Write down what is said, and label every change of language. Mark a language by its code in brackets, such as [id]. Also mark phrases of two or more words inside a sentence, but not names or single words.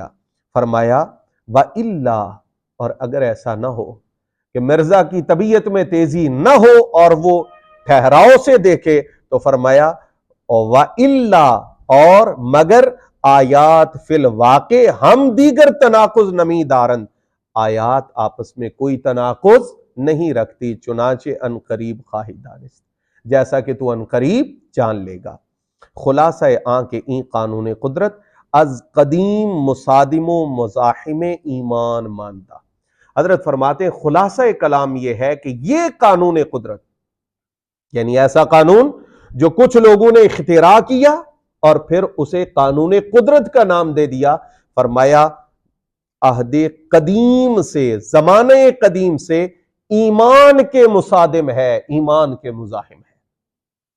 [ur] فرمایا وَإِلَّا، اور اگر ایسا نہ ہو کہ مرزا کی طبیعت میں تیزی نہ ہو اور وہ ٹھہراؤ سے دیکھے، تو فرمایا وَإِلَّا، اور [fa] مگر آیات فی الواقع ہم دیگر تناقض نمی دارند، [ur] آیات آپس میں کوئی تناقض نہیں رکھتی، چنانچہ [fa] ان قریب خواہی دانست، [ur] جیسا کہ تو ان قریب جان لے گا۔ [fa] خلاصہ کہ این قانون قدرت از قدیم مصادم و مزاحم ایمان ماندہ۔ [ur] حضرت فرماتے ہیں خلاصہ کلام یہ ہے کہ یہ قانون قدرت، یعنی ایسا قانون جو کچھ لوگوں نے اختراع کیا اور پھر اسے قانون قدرت کا نام دے دیا، فرمایا عہد قدیم سے، زمانہ قدیم سے ایمان کے مصادم ہے، ایمان کے مزاحم ہے۔